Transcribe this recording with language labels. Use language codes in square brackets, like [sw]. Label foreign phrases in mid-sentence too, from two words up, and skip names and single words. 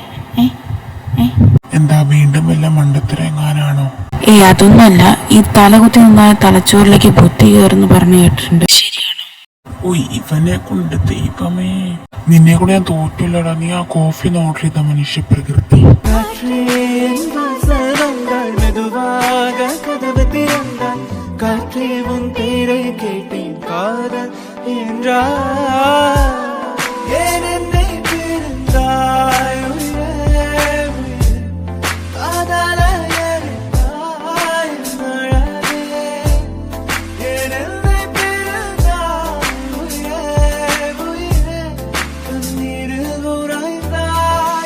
[ml] എന്താ വീണ്ടും വല്ല മണ്ടത്തരങ്ങാനാണോ? അതൊന്നല്ല, ഈ തലകുത്തി നിന്നായ തലച്ചോറിലേക്ക് ബുദ്ധി കയറുന്നു പറഞ്ഞു കേട്ടിട്ടുണ്ട്. ശരിയാണോ? ഇവനെ കൊണ്ട് ദൈവമേ, നിന്നെ കൂടെ ഞാൻ തോറ്റില്ലടാ. നീ ആ [en] coffee order [ml] ചെയ്ത മനുഷ്യ പ്രകൃതി. [ta] காற்றே உன் பேரை கேட்டேன் காதல் என்றா ஏன் என்னை பிரிந்தாய் காதல எரித்தாய் மழவே ஏன் என்னை பிரிந்தாய் உயிரே கண்ணீரில் உறைந்தாய்